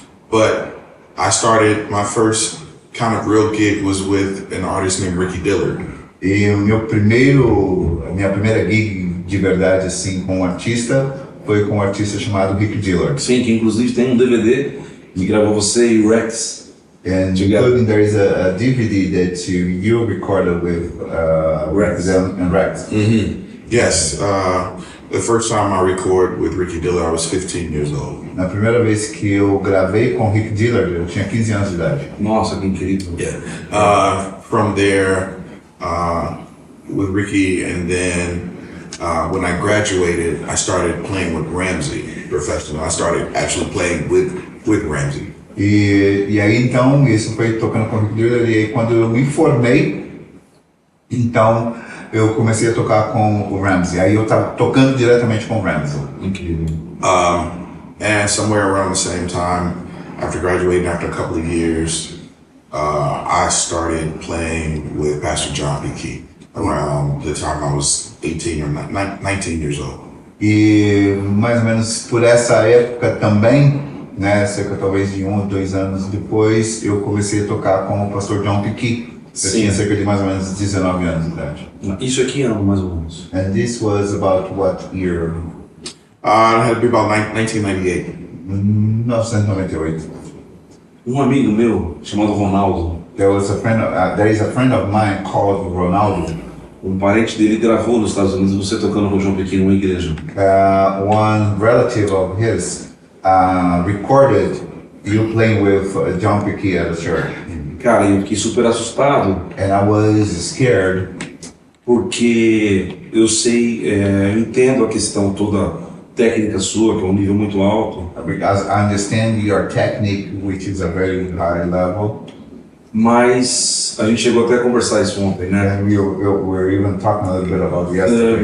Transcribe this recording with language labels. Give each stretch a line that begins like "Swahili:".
English: But I started my first kind of real gig was with an artist named Ricky Dillard.
Portuguese: E a minha primeira gig de verdade assim com um artista foi com um artista chamado Rick Dillard. Sim, que inclusive tem um DVD que gravou você e o Rex.
English: And including there is a DVD that you recorded with Rex. them and Rex. Yes, the first time I recorded with Ricky Dillard, I was 15 years old.
Portuguese: Na primeira vez que eu gravei com Rick Dillard, eu tinha 15 anos de idade. Nossa, que incrível.
English: From there, with Ricky, and then when I graduated, I started playing with Ramsey professionally. I started actually playing with Ramsey.
Portuguese: E aí então, isso foi tocando com o Rick Dillard, e aí quando eu me formei, então eu comecei a tocar com o Ramsey. Aí eu tava tocando diretamente com o Ramsey. Incrível.
English: And somewhere around the same time, after graduating, after a couple of years, I started playing with Pastor John P. Key around the time I was 18 or 19 years old.
Portuguese: E mais ou menos por essa época também, né, cerca talvez de 1 ou 2 anos depois, eu comecei a tocar com o pastor John P. Key. Eu tinha cerca de mais ou menos 19 anos de idade. Isso aqui ano, mais ou menos.
English: And this was about what year? It had to be about 1998. 1998.
Portuguese: Um amigo meu, chamado Ronaldo,
English: There is a friend of mine called Ronaldo.
Portuguese: um parente dele gravou nos Estados Unidos você tocando com o João Pequeno numa igreja.
English: One relative of his recorded you playing with John P. Key at a church.
Portuguese: Cara, eu fiquei super assustado
English: And I was scared
Portuguese: porque eu sei, eu entendo a questão toda técnica sua, que é um nível muito alto,
English: because I understand your technique, which is a very high level.
Portuguese: mas a gente chegou até a conversar isso ontem, né?
English: And we were even talking a little bit about yesterday.